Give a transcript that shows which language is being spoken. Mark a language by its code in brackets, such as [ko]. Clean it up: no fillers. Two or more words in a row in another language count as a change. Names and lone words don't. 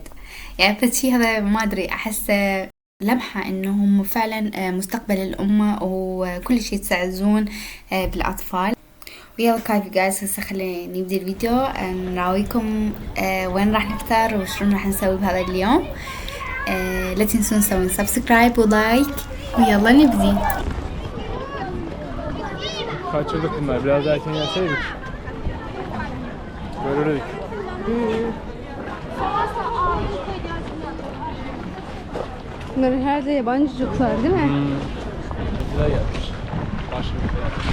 [ar] يعني فشي هذا ما أدري، أحس لمحة أنهم فعلا مستقبل الأمة وكل شيء يتعزون بالأطفال. ويلا كايف جايز، هسه خلينا نبدأ الفيديو نراويكم وين راح نفطر وشلون راح نسوي بهذا اليوم. لا تنسون تسوون سبسكرايب ولايك ويلا نبدي. [tr] Kaçırdık bunlar. Biraz daha erken gelseydik. Görürdük. Bunların her de yabancı çocuklar değil mi? Güzel gelmiş. Başka bir şey yapmış.